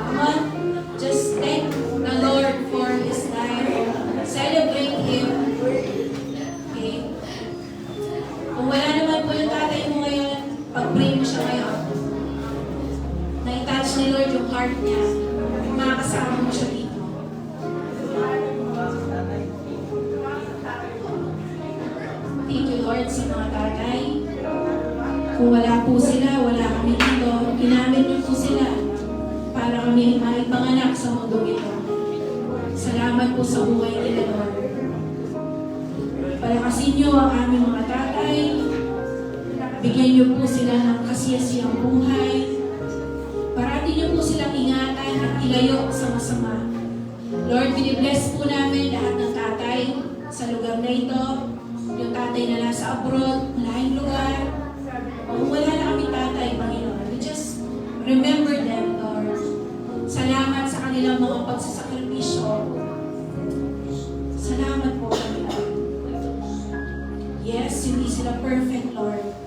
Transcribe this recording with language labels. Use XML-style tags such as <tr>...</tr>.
<en>Come on, just thank the Lord for His life. Celebrate Him. Okay?</en> <tl>Kung wala naman po yung tatay mo ngayon, pag-pray mo siya ngayon. Na-touch ni Lord yung heart niya. Makakasama mo siya dito.</tl> <en>Thank you,</en> <tl>Lord, sa mga tatay. Kung wala po sila, wala kami dito. Ginamit niyo po sila para kami maipanganak sa mundo ito. Salamat po sa buhay nila, Lord. Palakasin niyo ang aming mga tatay. Bigyan niyo po sila ng kasiyasiyang buhay. Parati niyo po silang ingatan at ilayo sa masama. Lord, binibless po namin lahat ng tatay sa lugar na ito. Yung tatay na nasa abroad, malahing lugar. O wala na kami tatay, Panginoon.</tl> <en>We just remember them, Lord.</en> <tl>Salamat sa kanilang mga pagsasakripisyo. Salamat po, Panginoon. Yes, hindi sila perfect, Lord.</tl>